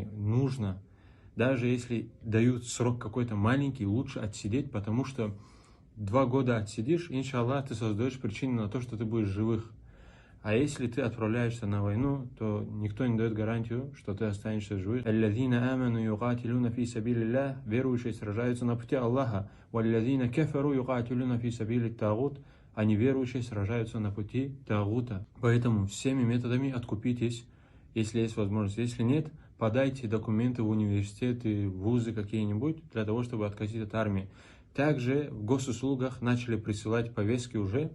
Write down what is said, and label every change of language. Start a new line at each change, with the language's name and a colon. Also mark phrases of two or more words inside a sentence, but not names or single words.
Russian: Нужно. Даже если дают срок какой-то маленький, лучше отсидеть, потому что 2 года отсидишь, иншаллах, ты создаешь причину на то, что ты будешь живых. А если ты отправляешься на войну, то никто не дает гарантию, что ты останешься живым.
Arabic: «الذين آمنوا يقاتلون في سبيل الله»,
Russian: верующие сражаются на пути Аллаха.
Arabic: «والذين كفروا يقاتلون في سبيل الطاغوت»,
Russian: а неверующие сражаются на пути тагута. Поэтому всеми методами откупитесь, если есть возможность. Если нет, подайте документы в университеты, в вузы какие-нибудь, для того, чтобы откосить от армии. Также в госуслугах начали присылать повестки уже.